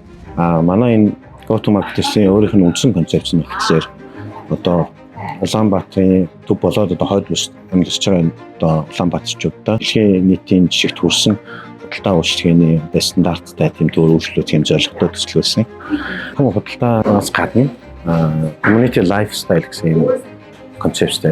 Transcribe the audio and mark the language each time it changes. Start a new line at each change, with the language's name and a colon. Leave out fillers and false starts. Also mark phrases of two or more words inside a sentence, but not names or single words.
Mongolian: Манай энэ
English: go to market-
Mongolian: ийн өөрийнх нь үндсэн концепц нь гэхээр одоо Улаанбаатарын төв болоод одоо хойд бүс амьдарч байгаа одоо Улаанбаатарчуудаа дэлхийн нийтийн жишгт хүрсэн худалдаа үйлчлэгээний стандарттай тийм төр өөрчлөлт хийм зорилготой төслөөсөн. Хамаг худалдаанаас гадна
English: community lifestyle
Mongolian: гэсэн концепттэй.